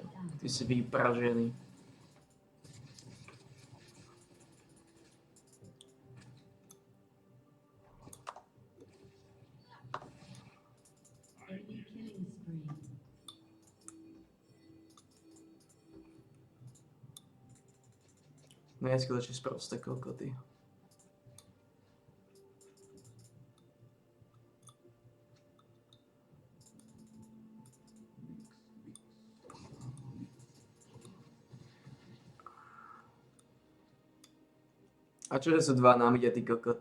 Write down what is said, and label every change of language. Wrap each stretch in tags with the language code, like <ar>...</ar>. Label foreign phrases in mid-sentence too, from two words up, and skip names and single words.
<sk>Ty si vypražený.</sk> <en>enemy killing spree.</en> <sk>Neskutočne sprosté kokoty. A čože sú dva na mide, ty kokot?</sk>